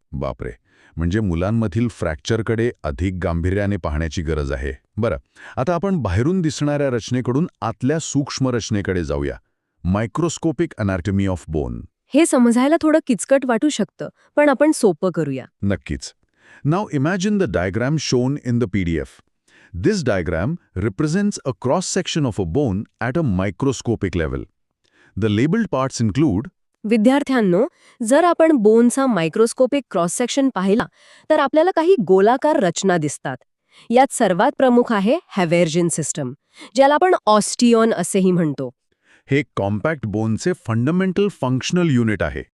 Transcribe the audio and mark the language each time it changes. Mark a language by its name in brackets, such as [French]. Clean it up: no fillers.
[Marathi] बापरे, म्हणजे मुलांमधील फ्रॅक्चरकडे अधिक गांभीर्याने पाहण्याची गरज आहे. बरं, आता आपण बाहेरून दिसणाऱ्या रचनेकडून आतल्या सूक्ष्म रचनेकडे जाऊया. [English] Microscopic anatomy of bone. [Marathi] हे समजायला थोडं किचकट वाटू शकतं, पण आपण सोपं करूया. नक्कीच. [English] Now imagine the diagram shown in the PDF. This diagram represents a cross-section of a bone at a microscopic level. The labeled parts include [Marathi] विद्यार्थ्यांनो, जर आपण बोनचा मायक्रोस्कोपिक क्रॉस सेक्शन पाहिला तर आपल्याला काही गोलाकार रचना दिसतात. यात सर्वात प्रमुख आहे हॅव्हर्जिन सिस्टम, ज्याला आपण ऑस्टिओन असेही म्हणतो. हे कॉम्पॅक्ट बोनचे फंडामेंटल फंक्शनल युनिट आहे.